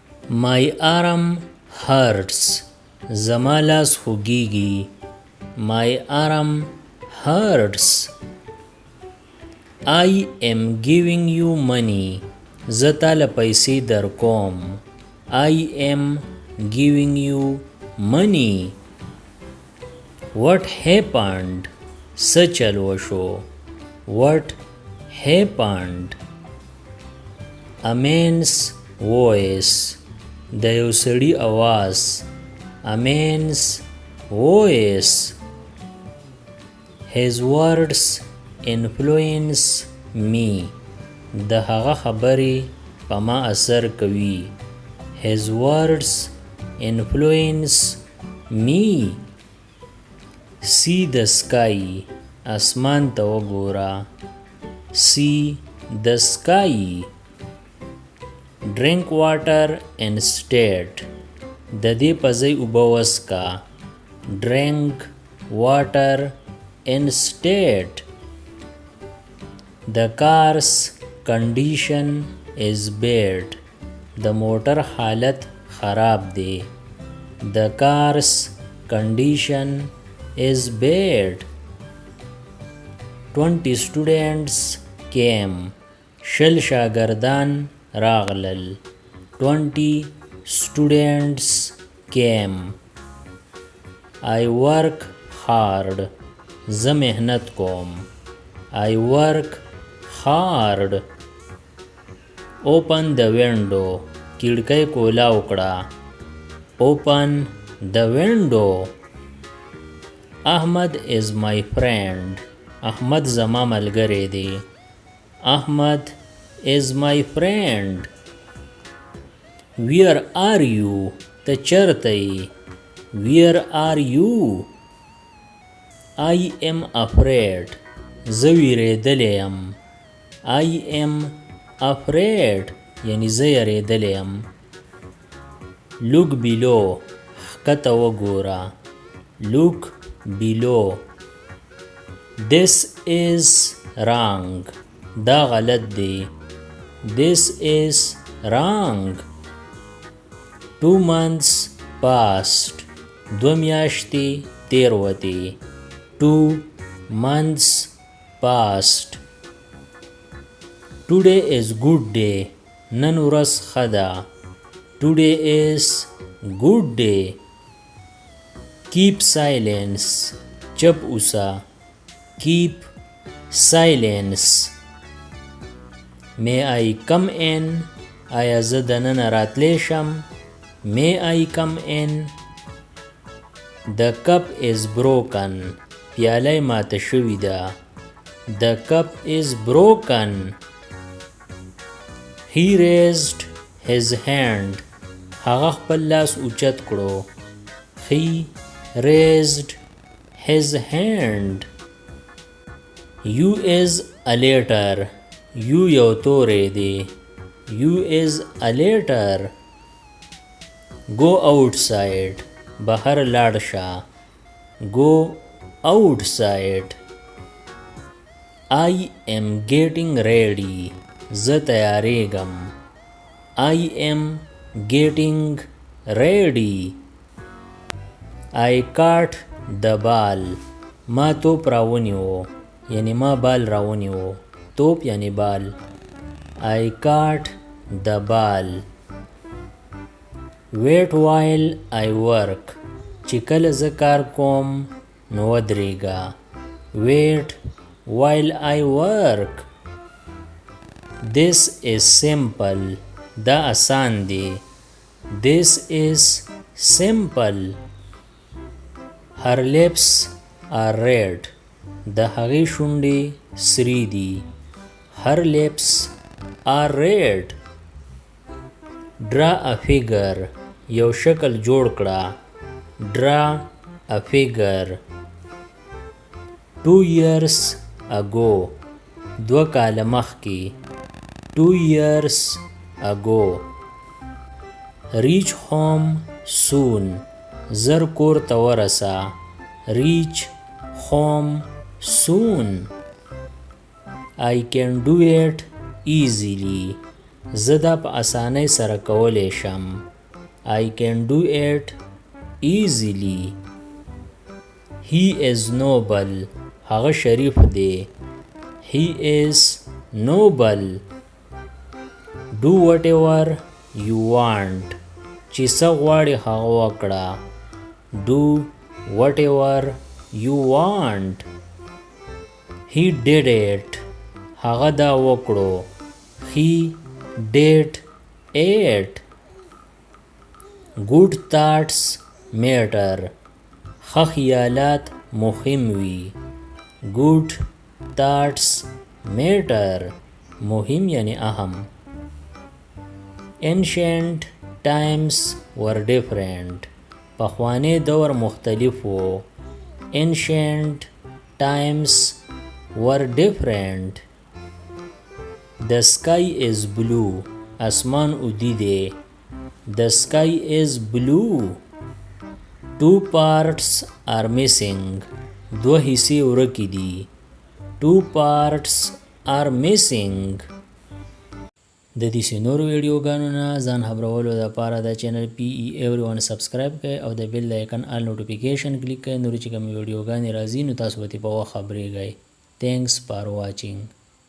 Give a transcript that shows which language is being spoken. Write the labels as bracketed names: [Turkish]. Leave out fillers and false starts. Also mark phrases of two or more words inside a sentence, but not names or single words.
[English] My arm hurts. [Pashto] زما لاس خوږیږي. [English] My arm hurts. I am giving you money. [Pashto] زه تاله پیسې در کوم. [English] I am giving you money. What happened? [Pashto] څه چل وشو. [English] What happened? A man's voice. [Pashto] د یو سړي اواز. [English] A man's voice. His words influence me. [Pashto] د هغه خبرې په ما اثر کوي. [English] His words influence me. See the sky. [Pashto] اسمان ته وګوره. [English] See the sky. Drink water instead. [Pashto] د دې په ځای اوبه وڅښه. [English] Drink water instead. The car's condition is bad. [Pashto] د موټر حالت خراب دی. [English] The car's condition is bad. 20 students came. [Pashto] شل شاگردان راغلل. [English] 20 students came. I work hard. [Pashto] زه مهنت کوم. [English] I work hard. Open the window. [Pashto] کړکۍ کولاو کړه. [English] Open the window. Ahmad is my friend. [Pashto] احمد زما ملګری دی. [English] Ahmad is my friend. Where are you? [Pashto] ته چرته یې. [English] Where are you? I am afraid. [Pashto] زه ویرېدلی یم. [English] I am afraid. [Pashto] یعنی زه یریدلی یم. [English] Look below. [Pashto] ښکته وګوره. [English] Look below. This is wrong. [Pashto] دا غلط دی. [English] This is wrong. 2 months passed. [Pashto] 2 میاشتې تېروتې. [English] 2 months passed. Today is good day. [Pashto] نن ورځ ښه ده. [English] Today is good day. Keep silence. [Pashto] چپ اوسه. [English] Keep silence. May I come in? [Pashto] آیا زه دننه راتلی شم؟ [English] May I come in? The cup is broken. [Pashto] پیاله ماته شوې ده. [English] The cup is broken. He raised his hand. [Pashto] هغه خپل لاس اوچت کړو. [English] He raised his hand. You is a letter. [Pashto] You یو توری دی. [English] You is a letter. Go outside. [Pashto] بهر لاړ شه. [English] Go outside. I am getting ready. [Pashto] زه تیاریږم. [English] I am getting ready. I caught the ball. [Pashto] ما توپ راونیو. یعنی ما بال راونیو. توپ یعنی بال. [English] I caught the ball. Wait while I work. [Pashto] چې کله زه کار کوم نو ودرېږه. [English] Wait while I work. This is simple. [Pashto] دا آسان دی. [English] This is simple. Her lips are red. [Pashto] د هغې شونډې سرې دي. [English] Her lips are red. Draw a figure. [Pashto] یو شکل جوړ کړه. [English] Draw a figure. 2 years ago. [Pashto] 2 کاله مخکې. 2 years ago. [English] Reach home soon. [Pashto] زر کور ته ورسه. [English] Reach home soon. I can do it easily. [Pashto] زه دا په اسانۍ سره کولی شم. [English] I can do it easily. He is noble. [Pashto] هغه شریف دی. [English] He is noble. Do whatever you want. [Pashto] چې څه غواړې هغه وکړه. [English] Do whatever you want. He did it. [Pashto] هغه دا وکړو. [English] He did it. Good thoughts matter. [Pashto] ښه خیالات مهم وي. [English] Good thoughts matter. [Pashto] مهم یعنی اهم. [English] Ancient times were different. [Pashto] پخوانی دور مختلف و. [English] Ancient times were different. The sky is blue. [Pashto] اسمان اودی دی. [English] The sky is blue. Two parts are missing. [Urdu] دو حصے [Pashto] ورکی دی. [English] Two parts are missing. [Pashto] د دې نورو ویډیوګانو نه ځان خبرولو لپاره د چینل پی ای ایوریون سبسکرایب کړئ او د [English] bell icon all notification [Pashto] کلیک کړئ. نور چې کوم ویډیوګانې راځي نو تاسو به په وخت خبرېږئ. [English] Thanks for watching.